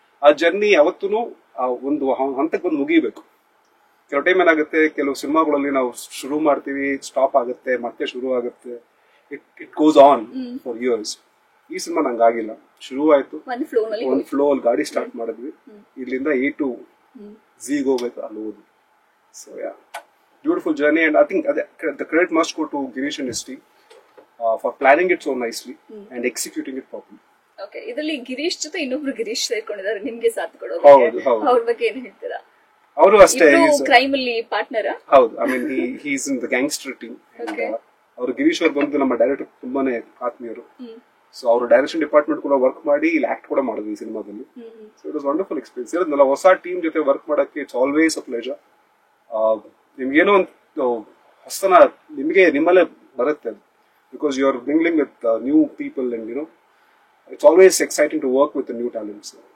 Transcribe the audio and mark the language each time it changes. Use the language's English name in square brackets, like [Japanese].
[Kannada] ಆ ಜರ್ನಿ ಯಾವತ್ತೂ ಒಂದು ಹಂತಕ್ಕೆ ಬಂದು ಮುಗಿಬೇಕು. ಕೆಲವು ಟೈಮ್ ಏನಾಗುತ್ತೆ, ಕೆಲವು ಸಿನಿಮಾಗಳಲ್ಲಿ ನಾವು ಶುರು ಮಾಡ್ತೀವಿ, ಸ್ಟಾಪ್ ಆಗುತ್ತೆ, ಮತ್ತೆ ಶುರು ಆಗುತ್ತೆ. [English] It goes on for years. [Kannada] ಈ ಸಿನಿಮಾ ನಂಗೆ ಆಗಿಲ್ಲ. ಶುರು ಆಯ್ತು, ಒಂದು ಫ್ಲೋ ಅಲ್ಲಿ ಗಾಡಿ ಸ್ಟಾರ್ಟ್ ಮಾಡಿದ್ವಿ. ಇಲ್ಲಿಂದ A to Z ಹೋಗ್ಬೇಕು, ಅಲ್ಲಿ ಹೋದ್ವಿ. [English] So yeah, beautiful journey, and I think the credit must go to Girish and his team for planning it so nicely and executing it properly. [Kannada] Okay, ಇದರಲ್ಲಿ ಗಿರೀಶ್ ಜೊತೆ ಇನ್ನೊಬ್ರು ಗಿರೀಶ್ ಸೇರ್ಕೊಂಡಿದ್ದಾರೆ ನಿಮ್ಗೆ ಸಾಥ್ ಕೊಡೋಕೆ. ಅವ್ರ ಬಗ್ಗೆ ಏನ್ ಹೇಳ್ತೀರಾ? ಅವರು ಅಷ್ಟೇ ಕ್ರೈಮ್ ಅಲ್ಲಿ ಪಾರ್ಟ್ನರ್. [English] ಹೌದು, I mean he is in the gangster team. [Kannada] ಅವರು ಗಿರೀಶ್ ಅವ್ರು ಬಂದು ನಮ್ಮ ಡೈರೆಕ್ಟರ್ ತುಂಬಾನೇ ಆತ್ಮೀಯರು. ಸೊ ಅವರು ಡೈರೆಕ್ಷನ್ ಡಿಪಾರ್ಟ್ಮೆಂಟ್ ಕೂಡ ವರ್ಕ್ ಮಾಡಿ ಇಲ್ಲಿ ಆಕ್ಟ್ ಕೂಡ ಮಾಡಿದ್ವಿ ಈ ಸಿನಿಮಾದಲ್ಲಿ. [English] So it was wonderful experience. [Kannada] ಇರೋದ್ನಲ್ಲ, ಹೊಸ ಟೀಮ್ ಜೊತೆ ವರ್ಕ್ ಮಾಡಕ್ಕೆ [English] It's always a pleasure. [Kannada] ನಿಮ್ಗೇನೋ ಒಂದು ಹೊಸತನ ನಿಮ್ಮಲ್ಲೇ ಬರುತ್ತೆ, [English] Because you are mingling with new people and you know it's always exciting to work with new talents.